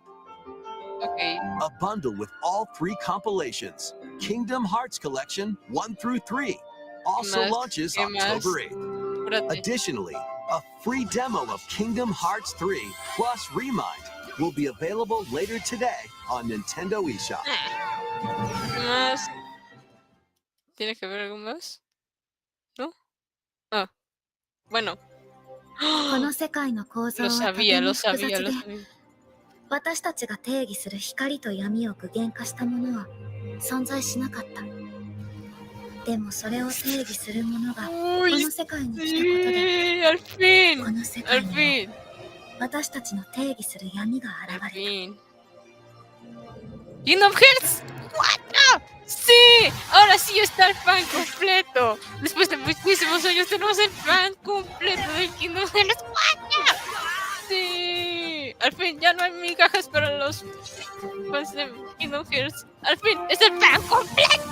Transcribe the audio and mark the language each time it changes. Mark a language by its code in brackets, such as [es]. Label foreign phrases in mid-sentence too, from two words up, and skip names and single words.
[en] A bundle with all 3 compilations. Kingdom Hearts Collection 1 through 3 also launches October 8th. Additionally, a free demo of Kingdom Hearts 3 plus Remind will be available later today on Nintendo eShop. [es] ¿Más? ¿Tiene que ver algo más? ¿No? Ah, bueno. [ja] この世界の構造はとても複雑で、私たちが定義する光と闇を具現化したものは存在しなかった。でもそれを定義するものがこ [es] Uy, [ja] の世界に来たことで [es] sí, al fin, [ja] この世 [es] al [ja] 界にも [es] fin, [ja] 私たちの定義する闇が [es] al [ja] 現れた。 [es] fin. Kingdom Hearts 4. Sí, ahora sí está el fan completo. Después de muchísimos años tenemos el fan completo del Kingdom Hearts 4. Sí, al fin ya no hay migajas para los fans de Kingdom Hearts. Al fin es el fan completo.